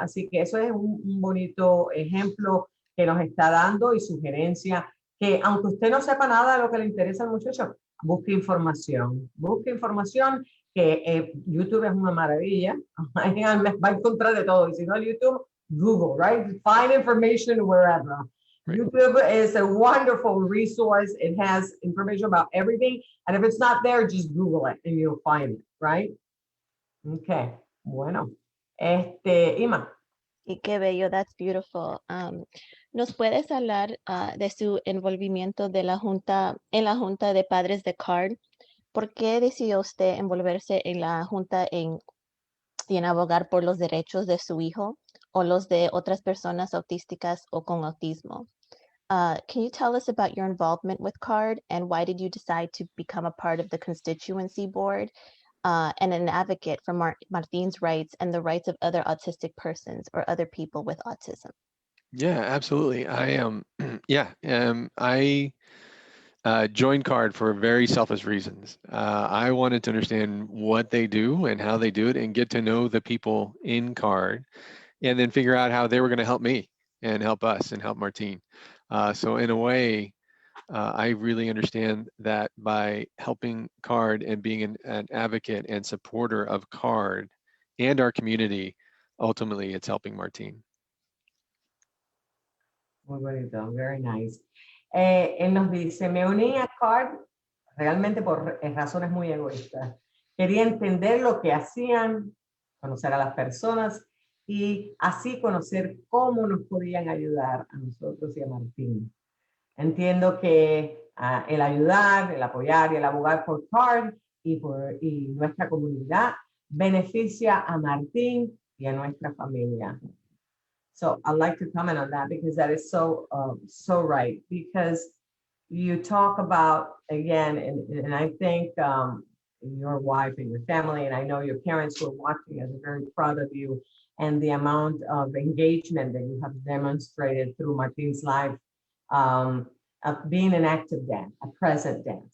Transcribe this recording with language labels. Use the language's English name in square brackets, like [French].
[Spanish] Así que eso es un bonito ejemplo que nos está dando y sugerencia que aunque usted no sepa nada de lo que le interesa al muchacho, busque información que YouTube es una maravilla, va a encontrar de todo, y si no YouTube, Google, right? [English] Find information wherever. Right. YouTube is a wonderful resource. It has information about everything, and if it's not there, just Google it and you'll find it, right? [Spanish] Okay, bueno. Ima. Y qué bello, [English] that's beautiful. [Spanish] ¿Nos puedes hablar de su envolvimiento de en la Junta de Padres de CARD? ¿Por qué decidió usted envolverse en la Junta y en abogar por los derechos de su hijo o los de otras personas autísticas o con autismo? [English] Can you tell us about your involvement with CARD and why did you decide to become a part of the constituency board and an advocate for Martin's rights and the rights of other autistic persons or other people with autism? Yeah, absolutely. I joined CARD for very selfish reasons. I wanted to understand what they do and how they do it and get to know the people in CARD and then figure out how they were going to help me and help us and help Martine. So in a way, I really understand that by helping CARD and being an advocate and supporter of CARD and our community, ultimately it's helping Martine. [Spanish] Muy bonito, [English] very nice. [Spanish] Él nos dice, me uní a CARD realmente por razones muy egoístas. Quería entender lo que hacían, conocer a las personas y así conocer cómo nos podían ayudar a nosotros y a Martín. Entiendo que el ayudar, el apoyar y el abogar por CARD y nuestra comunidad beneficia a Martín y a nuestra familia. [English] So I'd like to comment on that because that is so right. Because you talk about, again, and I think your wife and your family, and I know your parents who are watching us are very proud of you and the amount of engagement that you have demonstrated through Martin's life of being an active dad, a present dad.